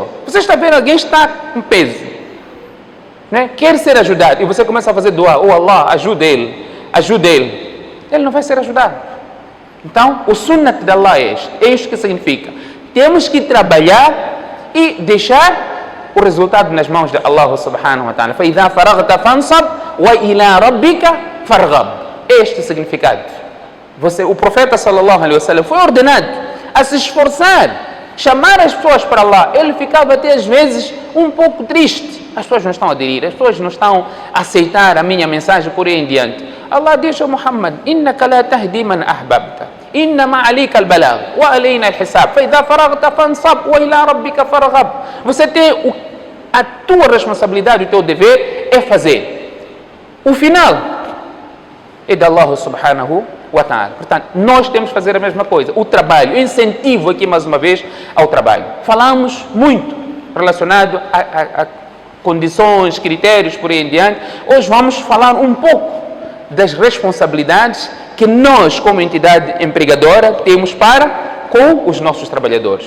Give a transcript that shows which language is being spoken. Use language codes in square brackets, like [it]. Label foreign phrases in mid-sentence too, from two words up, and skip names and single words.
[pt] Você está vendo alguém está com peso, né? Quer ser ajudado, e você começa a fazer dua: oh Allah, ajuda ele, ele não vai ser ajudado. Então o sunnah de Allah é isto que significa: temos que trabalhar e deixar o resultado nas mãos de Allah [ar] سبحانه وتعالى. فَإِذَا فَرَغْتَ فَانْصَبْ وَإِلَىٰ رَبِّكَ فَارْغَبْ. [pt] Este significado. O profeta [ar] صلى الله عليه وسلم [pt] foi ordenado a se esforçar, chamar as pessoas para Allah. Ele ficava até às vezes um pouco triste. As pessoas não estão a aderir, as pessoas não estão a aceitar a minha mensagem, por aí em diante. Allah diz a Muhammad: [ar] إِنَّكَ لَا تَهْدِي مَنْ أَحْبَبْتَ إنما عليك البلاغ وعلينا الحساب فإذا فرغت فانصب وإلى ربك فارغب. [pt] Você tem a tua responsabilidade, o teu dever é fazer. O final é de Allah [ar] سبحانه وتعالى. [pt] Portanto, nós temos que fazer a mesma coisa. O trabalho, incentivo aqui mais uma vez ao trabalho. Falamos muito relacionado a condições, critérios, por aí em diante. Hoje vamos falar um pouco das responsabilidades que nós, como entidade empregadora, temos para com os nossos trabalhadores.